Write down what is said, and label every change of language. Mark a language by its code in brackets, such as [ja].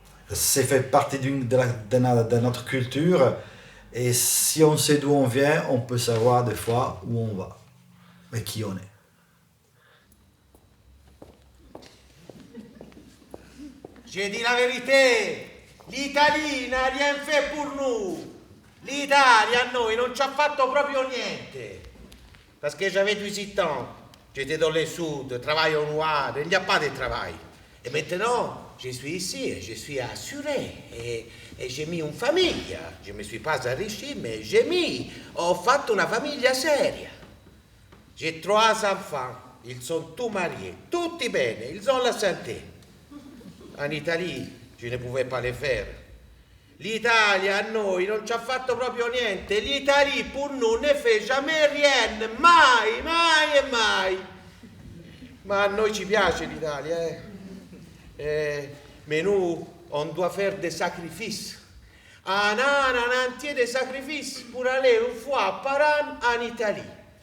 [fr] C'est fait partie de notre culture. Et si on sait d'où on vient, on peut savoir des fois où on va, mais qui on est. Je dis la vérité, l'Italie n'a rien fait pour nous. [it] L'Italia a noi non ci ha fatto proprio niente. [fr] Parce que j'avais 18 ans, j'étais dans le sud, travail au noir, il n'y a pas de travail. Et maintenant, je suis ici et je suis assuré. Et j'ai mis une famille. Je ne me suis pas enrichi, mais [it] ho fatto una famiglia seria. [fr] J'ai 3 enfants. Ils sont tous mariés, [it] tutti bene, [fr] ils ont la santé. En Italie, je ne pouvais pas le faire. [it] L'Italia a noi non ci ha fatto proprio niente. [fr] L'Italie pour nous ne fait jamais rien. [it] Mai, mai e mai. Ma a noi ci piace l'Italia, [fr] mais nous, on doit faire des sacrifices. Un entier de sacrifices pour aller une fois par an en Italie.